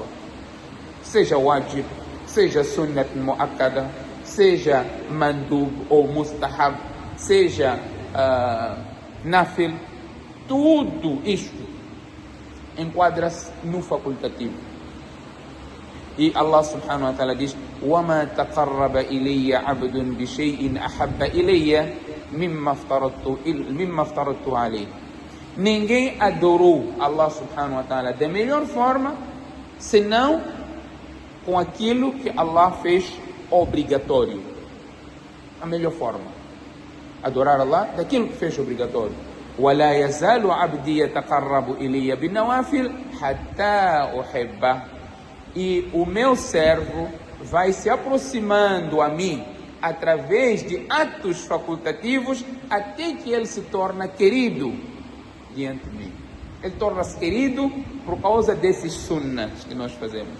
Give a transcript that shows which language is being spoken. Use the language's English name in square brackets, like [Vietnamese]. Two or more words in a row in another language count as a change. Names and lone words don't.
[Portuguese] Seja wajib, seja [Arabic] سنة مؤكدة, [Portuguese] seja mandub ou mustahab, seja nafil, tudo isto enquadra-se no facultativo. [Arabic] E الله سبحانه وتعالى diz, وَمَا تَقَرَّبَ إِلَيَّ عَبْدٌ بِشَيْءٍ أَحَبَّ إِلَيَّ مِمَّا افْتَرَضْتُ عَلَيْهِ. [Portuguese] Ninguém adorou Allah [Arabic] سبحانه وتعالى [Portuguese] da melhor forma, senão com aquilo que Allah fez obrigatório. A melhor forma. Adorar Allah daquilo que fez obrigatório. [Arabic] وَلَا يَزَالُ عَبْدِي يَتَقَرَّبُ إِلَيَّ بِالنَّوَافِلِ حَتَّى أُحِبَّهُ. [Portuguese] E o meu servo vai se aproximando a mim através de atos facultativos até que ele se torna querido diante de mim. Ele torna-se querido por causa desses sunnahs que nós fazemos.